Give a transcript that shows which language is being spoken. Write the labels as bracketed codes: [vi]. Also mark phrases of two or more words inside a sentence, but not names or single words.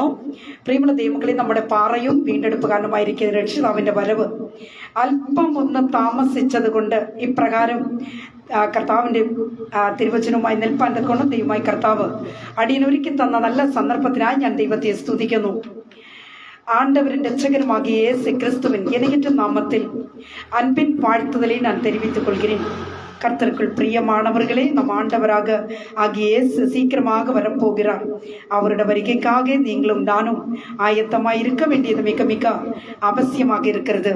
[ml] പ്രിയമുള്ള ദൈവങ്ങളെ, നമ്മുടെ പാറയും വീണ്ടെടുപ്പുകാരനുമായിരിക്കുന്ന രക്ഷിതാവിൻ്റെ വരവ് അല്പം ഒന്ന് താമസിച്ചത് കൊണ്ട് ഇപ്രകാരം കർത്താവിൻ്റെ തിരുവചനവുമായി നിൽപ്പാൻ തക്കോണം ദൈവമായി കർത്താവ് അടിയനൊരുക്കി തന്ന നല്ല സന്ദർഭത്തിനായി ഞാൻ ദൈവത്തെ സ്തുതിക്കുന്നു. [ta] ஆண்டவரின் ரட்சகருமாகிய இயேசு கிறிஸ்துவின் இணையற்ற நாமத்தில் அன்பின் வாழ்த்துதலை நான் தெரிவித்துக் கொள்கிறேன். கர்த்தருக்குள் பிரியமானவர்களே, நம் ஆண்டவராக ஆகிய இயேசு சீக்கிரமாக வரப்போகிறார். அவருடைய வருகைக்காக நீங்களும் நானும் ஆயத்தமாக இருக்க வேண்டியது மிக மிக அவசியமாக இருக்கிறது.